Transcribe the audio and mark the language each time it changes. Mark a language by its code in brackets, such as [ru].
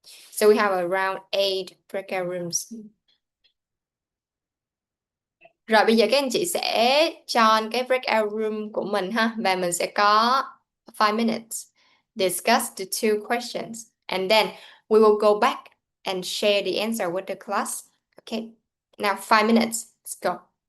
[en] So we have around 8 breakout rooms. [vi] Rồi bây giờ các anh chị sẽ join cái breakout room của mình ha. Và mình sẽ có [en] 5 minutes. Discuss the 2 questions. And then we will go back and share the answer with the class. Okay. Now 5 minutes. Let's go.